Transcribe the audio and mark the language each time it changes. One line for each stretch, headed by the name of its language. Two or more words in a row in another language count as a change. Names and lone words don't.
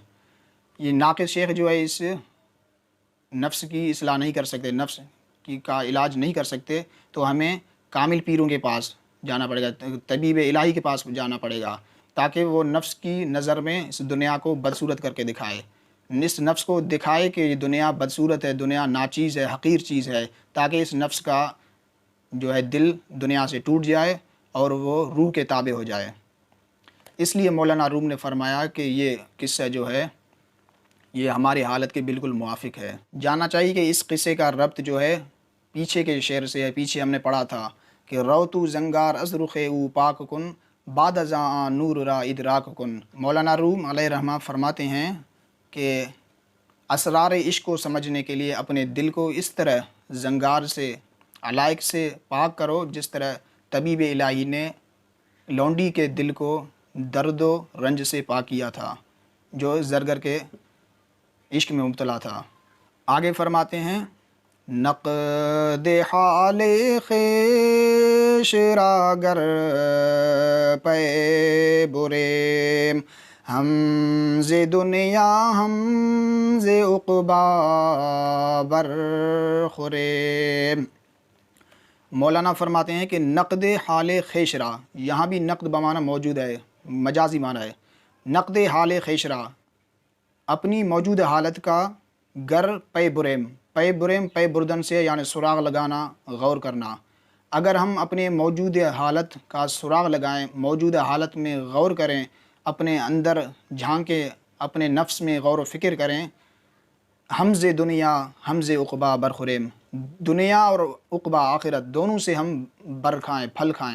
Urdu: یہ ناقص شیخ جو ہے اس نفس کی اصلاح نہیں کر سکتے، نفس کا علاج نہیں کر سکتے، تو ہمیں کامل پیروں کے پاس جانا پڑے گا، طبیب الہی کے پاس جانا پڑے گا، تاکہ وہ نفس کی نظر میں اس دنیا کو بدصورت کر کے دکھائے، اس نفس کو دکھائے کہ یہ دنیا بدصورت ہے، دنیا ناچیز ہے، حقیر چیز ہے، تاکہ اس نفس کا جو ہے دل دنیا سے ٹوٹ جائے اور وہ روح کے تابع ہو جائے۔ اس لیے مولانا روم نے فرمایا کہ یہ قصہ جو ہے یہ ہماری حالت کے بالکل موافق ہے۔ جاننا چاہیے کہ اس قصے کا ربط جو ہے پیچھے کے شعر سے ہے۔ پیچھے ہم نے پڑھا تھا کہ
Persian: روتو زنگار از رخ او پاک کن، بعد ازاں نور را ادراک کن۔
Urdu: مولانا روم علیہ رحمہ فرماتے ہیں کہ اسرار عشق کو سمجھنے کے لیے اپنے دل کو اس طرح زنگار سے، علائق سے پاک کرو جس طرح طبیب الہی نے لونڈی کے دل کو درد و رنج سے پاک کیا تھا جو زرگر کے عشق میں مبتلا تھا۔ آگے فرماتے ہیں:
Persian: نقد حال خویش را گر پے بریم، ہم ز دنیا ہم ز عقبی برخوریم۔
Urdu: مولانا فرماتے ہیں کہ
Persian: نقد حال خویش را،
Urdu: یہاں بھی نقد بمعنی موجود ہے، مجازی معنی ہے۔
Persian: نقد حال خویش را،
Urdu: اپنی موجود حالت کا،
Persian: گر پے بریم،
Urdu: پے بردن سے یعنی سراغ لگانا، غور کرنا، اگر ہم اپنے موجودہ حالت کا سراغ لگائیں، موجودہ حالت میں غور کریں، اپنے اندر جھانکیں، اپنے نفس میں غور و فکر کریں،
Persian: حمز دنیا حمز عقبا برخوریم،
Urdu: دنیا اور عقبا آخرت دونوں سے ہم بر کھائیں، پھل کھائیں۔